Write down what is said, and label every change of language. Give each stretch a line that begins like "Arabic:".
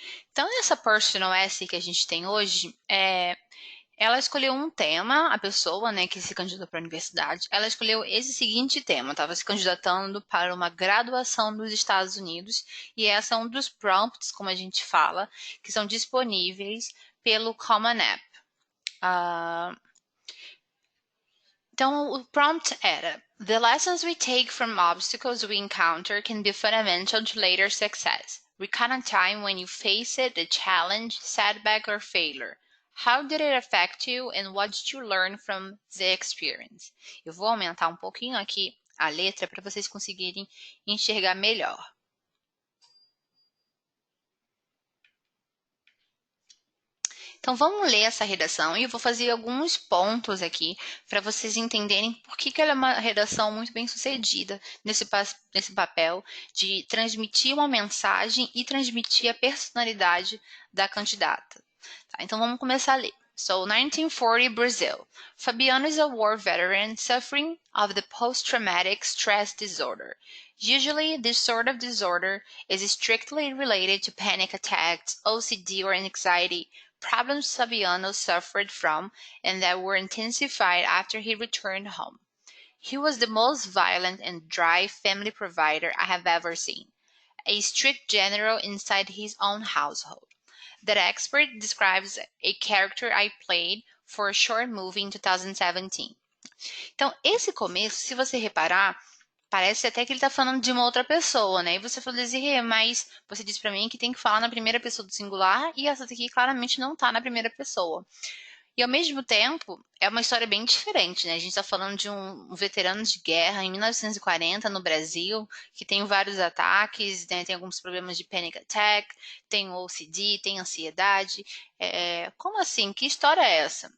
Portuguese: Então, essa personal essay que a gente tem hoje, ela escolheu um tema, a pessoa, né, que se candidatou para a universidade, ela escolheu esse seguinte tema, estava se candidatando para uma graduação nos Estados Unidos, e esse é um dos prompts, como a gente fala, que são disponíveis pelo Common App. Então, o prompt era:
English: The lessons we take from obstacles we encounter can be fundamental to later success. Recount a time when you faced a challenge, setback, or failure. How did it affect you and what did you learn from the experience?
Portuguese: Eu vou aumentar um pouquinho aqui a letra para vocês conseguirem enxergar melhor. Então vamos ler essa redação e eu vou fazer alguns pontos aqui para vocês entenderem por que ela é uma redação muito bem sucedida nesse papel de transmitir uma mensagem e transmitir a personalidade da candidata. Tá? Então vamos começar a ler.
English: So, 1940 Brazil. Fabiano is a war veteran suffering of the post-traumatic stress disorder. Usually, this sort of disorder is strictly related to panic attacks, OCD, or anxiety, problems Fabiano suffered from and that were intensified after he returned home. He was the most violent and dry family provider I have ever seen, a strict general inside his own household. That expert describes a character I played for a short movie in 2017.
Portuguese: Então, esse começo, se você reparar, parece até que ele tá falando de uma outra pessoa, né? E você falou, Desirê, mas você disse pra mim que tem que falar na primeira pessoa do singular e essa daqui claramente não tá na primeira pessoa. E ao mesmo tempo, é uma história bem diferente, né? A gente tá falando de um veterano de guerra em 1940 no Brasil, que tem vários ataques, né? Tem alguns problemas de panic attack, tem OCD, tem ansiedade. Como assim? Que história é essa?